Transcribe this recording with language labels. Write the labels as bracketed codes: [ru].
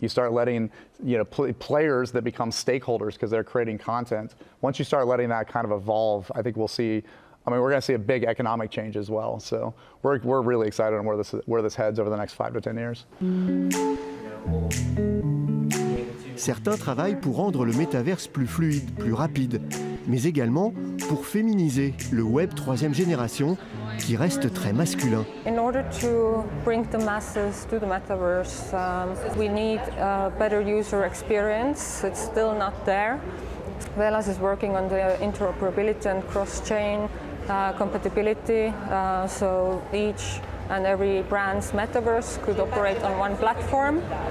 [en] You start letting, you know, players that become stakeholders because they're creating content. Once you start letting that kind of evolve, I think we'll see, I mean, we're going to see a big economic change as well. So we're really excited on where this heads over the next 5 to 10 years. [fr] Certains travaillent pour rendre le métaverse plus fluide, plus rapide, mais également pour féminiser le web 3e génération qui reste très masculin. [en] In order to bring the masses to the metaverse, we need a better user experience. It's still not there. Velas is working on the interoperability and cross-chain compatibility, so each and every brand's metaverse could operate on one platform.